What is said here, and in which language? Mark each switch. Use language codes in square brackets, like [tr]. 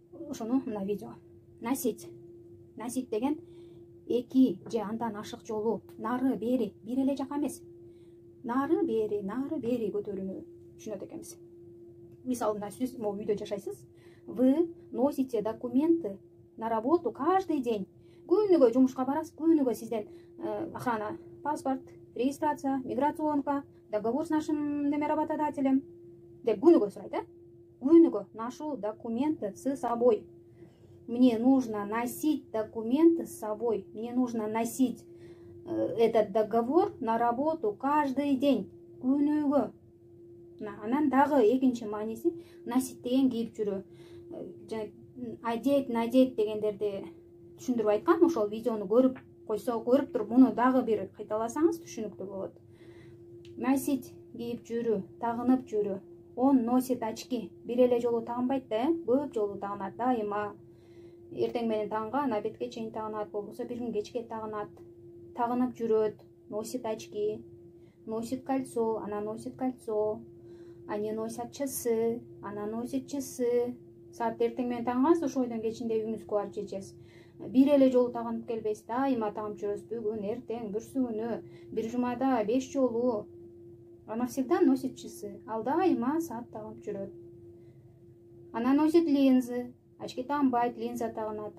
[ky] Ошону мына видео. Носить деген эки же андан ашык жолу, нары бери, бир эле жака эмес. Нары бери көтөрүүнү түшүнөт экенбиз. Мисалы, сиз могу үйдө жашайсыз. [ru] Вы носите документы на работу каждый день. [ky] Күнүгө жумушка барасыз, күнүгө сизден охрана, паспорт, регистрация, миграционка, [ru] договор с нашим работодателем [ky] деп күнүгө сурайт, Күнүгө [ru] ношу документы с собой. Мне нужно носить документы с собой. Мне нужно носить этот договор на работу каждый день. [ky] Күнүгө. Анан дагы экинчи мааниси носить деген кийип жүрүү. Одеть, надеть дегендерди түшүндүрүп айткан. Ошол видеону көрүп койсо, көрүп туруп муну дагы бир кайталасаңыз түшүнүктүү болот. Носить кийип жүрүү, тагынып жүрүү. [ru] Он носит очки. [ky] Бир эле жолу тагынбайт да, көп жолу тагынат дайыма. Эртең менен тагынган, обедке чейин тагынат, болбосо бир күн кечке тагынат. Тагынып жүрөт, [ru] носит очки. Носит кольцо, она носит кольцо. Они носят часы, она носит часы. [ky] Саат эртең менен тагынгансыз, ошол ойдон кечинде үйүңүзгө барып чечесиз. Бир эле жолу тагынып келбейсиз, дайыма тагынып жүрөсүз. Бүгүн, эртең, бүрсүгүнү, бир жумада 5 жолу. [ru] Она всегда носит часы. [ky] Ал дайыма саат тагынып жүрөт. [ru] Она носит линзы. [ky] Очки тагынбайт, линза тагынат.